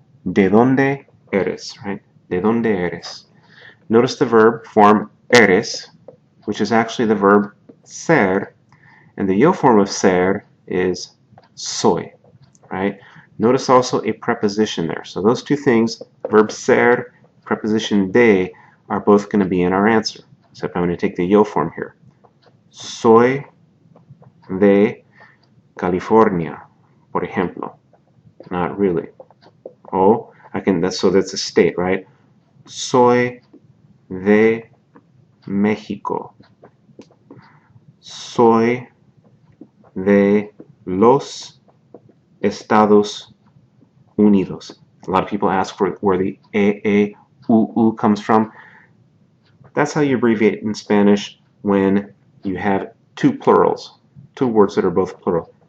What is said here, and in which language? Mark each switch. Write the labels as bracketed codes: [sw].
[es] ¿De dónde eres? [en] Right? ¿De dónde eres? Notice the verb form eres, which is actually the verb ser, and the yo form of ser is soy, right? Notice also a preposition there. So those two things, verb ser, preposition de, are both going to be in our answer. Except I'm going to take the yo form here. [es] Soy de California, por ejemplo. [en] Not really. Oh, so that's a state, right? [es] Soy de México. Soy de los Estados Unidos. [en] A lot of people ask for where the U comes from. That's how you abbreviate in Spanish when you have two plurals, two words that are both plural.